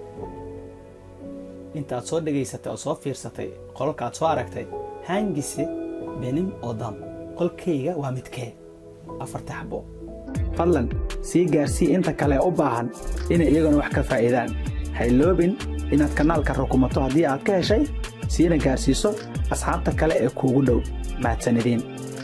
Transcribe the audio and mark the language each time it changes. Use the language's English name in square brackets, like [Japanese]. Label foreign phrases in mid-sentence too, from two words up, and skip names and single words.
[Somali] intaad soo dhegaysatay oo soo fiirsatay qolalka aad soo aragtay [Turkish] hangisi benim odam [Somali] qolkayga waa midkee afarta xabo fadlan sii gaarsii inta kale u baahan inay iyaguna wax ka faa'iidaan ha iloobin inaad kanaalka rukumato haddii aad ka heshay siina gaarsiiso asxaabta kale ee kuugu dhow mahadsanidin